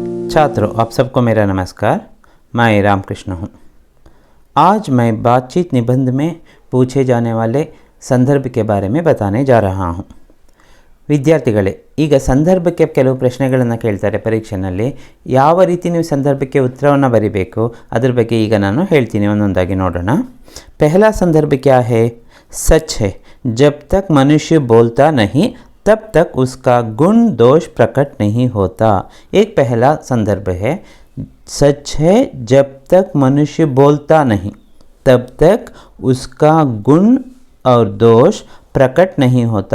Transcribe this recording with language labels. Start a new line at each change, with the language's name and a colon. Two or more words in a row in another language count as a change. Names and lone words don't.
Hindi: छात्रों, आप सबको मेरा नमस्कार। मैं रामकृष्ण हूँ। आज मैं बातचीत निबंध में पूछे जाने वाले संदर्भ के बारे में बताने जा रहा हूँ।
Kannada: ವಿದ್ಯಾರ್ಥಿಗಳೇ, ಈಗ ಸಂದರ್ಭಕ್ಕೆ ಕೆಲವು ಪ್ರಶ್ನೆಗಳನ್ನು ಕೇಳ್ತಾರೆ ಪರೀಕ್ಷೆಯಲ್ಲಿ. ಯಾವ ರೀತಿ ನೀವು ಸಂದರ್ಭಕ್ಕೆ ಉತ್ತರವನ್ನು ಬರೀಬೇಕು ಅದರ ಬಗ್ಗೆ ಈಗ ನಾನು ಹೇಳ್ತೀನಿ, ಒಂದೊಂದಾಗಿ ನೋಡೋಣ.
Hindi: पहला संदर्भ क्या है? सच है, जब तक मनुष्य बोलता नहीं तब तक उसका गुण दोष प्रकट नहीं होता. एक पहला संदर्भ है, सच है जब तक मनुष्य बोलता नहीं तब तक उसका गुण और दोष प्रकट नहीं होता.